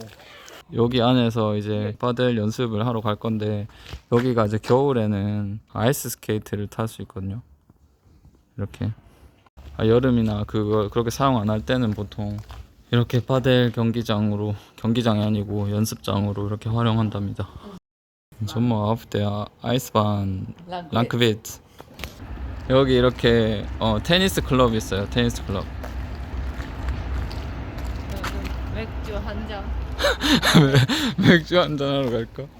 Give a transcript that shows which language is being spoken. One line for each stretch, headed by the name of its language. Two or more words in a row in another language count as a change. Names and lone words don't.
Korean: 여기 안에서 이제 파델 연습을 하러 갈 건데, 여기가 이제 겨울에는 아이스 스케이트를 탈 수 있거든요. 이렇게. 여름이나 그렇게 사용 안 할 때는 보통 이렇게 파델 경기장이 아니고 연습장으로 이렇게 활용한답니다.
German: Sommer auf der Eisbahn Langkvit.
Korean: 여기 이렇게 테니스 클럽이 있어요. 테니스 클럽. 맥주 한 잔. 맥주 한잔 하러 갈까?